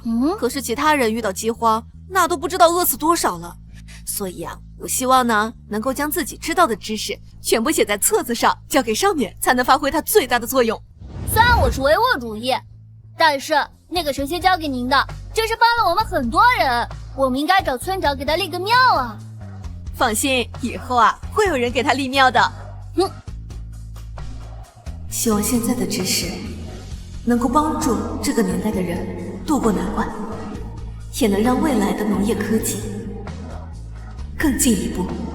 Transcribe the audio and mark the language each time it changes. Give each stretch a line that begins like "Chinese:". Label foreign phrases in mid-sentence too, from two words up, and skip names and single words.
Chinese: 可是其他人遇到饑荒，那都不知道餓死多少了。所以啊，我希望呢，能夠將自己知道的知識全部寫在冊子上，交給上面，才能發揮它最大的作用。雖然我是唯物主義，但是那個神仙交給您的，真是幫了我們很多人。我們應該找村長給他立個廟啊。放心，以後啊，會有人給他立廟的。希望現在的知識能夠幫助這個年代的人渡過難關，也能讓未來的農業科技更進一步。